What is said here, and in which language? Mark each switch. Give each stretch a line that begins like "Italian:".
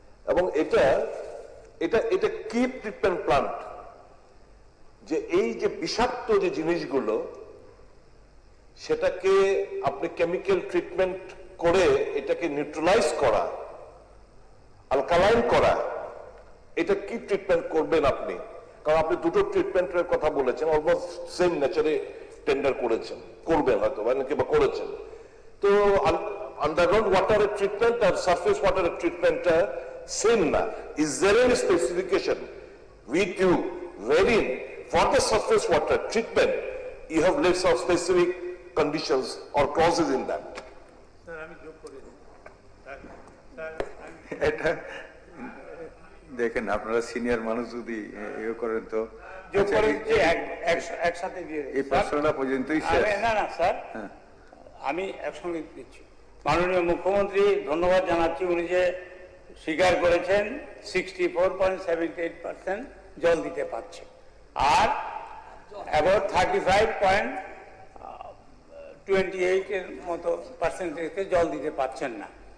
Bangla: এবং এটা এটা এটা কি ট্রিটমেন্ট প্লান্ট যে এই যে বিষাক্ত যে জিনিসগুলো সেটাকে আপনি কেমিক্যাল ট্রিটমেন্ট করে এটাকে নিউট্রালাইজ করা, অ্যালকালাইন করা, এটা কি ট্রিটমেন্ট করবেন আপনি? কারণ আপনি দুটো ট্রিটমেন্টের কথা বলেছেন, অলমোস্ট সেম নেচারে টেন্ডার করেছেন, করবেন হয়তো কিংবা করেছেন। তো আন্ডারগ্রাউন্ড ওয়াটারের ট্রিটমেন্ট আর সারফেস ওয়াটারের ট্রিটমেন্টটা সেম না।
English: Is there any specification with you wherein for the surface water treatment you have laid some specific conditions or clauses in that?
Bangla: Sir আমি যোগ করে দিই। স্যার এটা দেখেন, আপনারা সিনিয়র মানুষ যদি ইয়ে করেন তো যোগ করে দিচ্ছি, একসাথে দিয়ে দিই। এই প্রশ্নটা পর্যন্তই শেষ। না না স্যার, আমি একসঙ্গে দিচ্ছি। মাননীয় মুখ্যমন্ত্রী ধন্যবাদ জানাচ্ছি, উনি যে স্বীকার করেছেন 64.78% জল দিতে পারছে, আর অ্যাবাউট 35.28 এর মতো পার্সেন্টেজকে জল দিতে পারছেন না।